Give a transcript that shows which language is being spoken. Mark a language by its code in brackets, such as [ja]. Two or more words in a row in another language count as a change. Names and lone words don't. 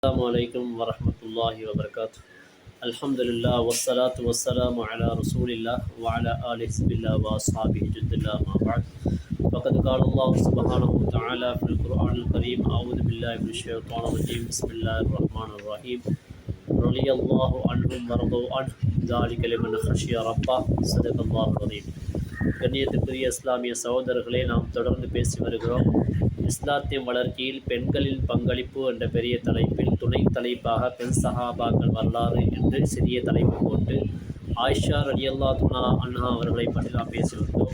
[ar] السلام عليكم ورحمة الله وبركاته. الحمد لله والصلاة والسلام على رسول الله وعلى آله حزب الله وأصحابه جند الله ما بعد. فقد قال الله سبحانه وتعالى في القرآن الكريم: أعوذ بالله من الشيطان الرجيم، بسم الله الرحمن الرحيم. رضي الله عنهم ورضوا عنه ذلك لمن خشي ربه. صدق الله العظيم. [ta] கண்ணியத்துக்குரிய இஸ்லாமிய சகோதரர்களை நாம் தொடர்ந்து பேசி வருகிறோம். இஸ்லாத்தின் வளர்ச்சியில் பெண்களின் பங்களிப்பு என்ற பெரிய தலைப்பில் துணை தலைப்பாக பெண் சஹாபாக்கள் வரலாறு என்று சிறிய தலைப்பு போட்டு ஆயிஷா [ar] رضي الله عنها [ta] அவர்களை பற்றி நாம் பேசிவிட்டோம்.